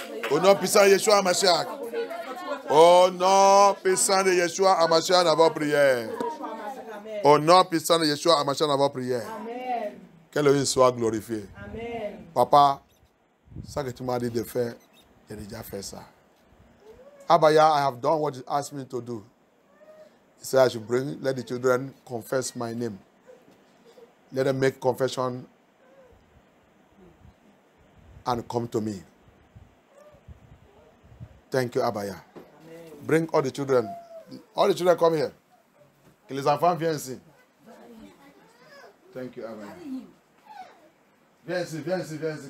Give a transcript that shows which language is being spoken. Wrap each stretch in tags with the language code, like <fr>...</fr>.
<fr>Au nom puissant de Yeshua Hamashiach. Au nom puissant de Yeshua Hamashiach, dans votre prière. Au nom puissant de Yeshua Hamashiach, dans votre prière. Que le nom soit glorifié. Papa, ça que tu m'as dit de faire, j'ai déjà fait ça. Abaya,</fr> <en>I have done what you asked me to do. He said, I should let the children confess my name. Let them make confession and come to me. Thank you, Abaya. Bring all the children. All the children come here.</en> <fr>Que les enfants viennent ici.</fr> <en>Thank you,</en> <fr>Abaya. Viens ici, viens ici, viens ici.</fr>